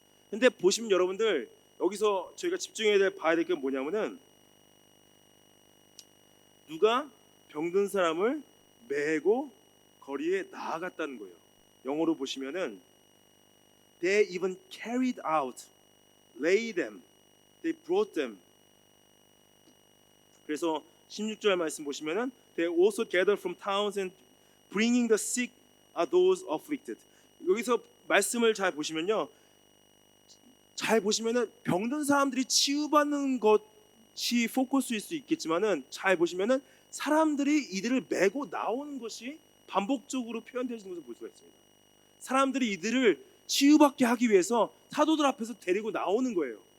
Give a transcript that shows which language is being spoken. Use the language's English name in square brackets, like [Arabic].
[Korean] 근데 보시면 여러분들 여기서 저희가 집중해야 봐야 될 게 뭐냐면은 누가 병든 사람을 메고 거리에 나아갔다는 거예요. 영어로 보시면은 [English] they even carried out lay them, they brought them. [Korean] 그래서 16절 말씀 보시면은 [English] they also gathered from towns and bringing the sick are those afflicted. [Korean] 여기서 말씀을 잘 보시면요, 잘 보시면은 병든 사람들이 치유받는 것이 포커스일 수 있겠지만은 잘 보시면은 사람들이 이들을 메고 나오는 것이 반복적으로 표현되는 것을 볼 수가 있습니다. 사람들이 이들을 치유받게 하기 위해서 사도들 앞에서 데리고 나오는 거예요.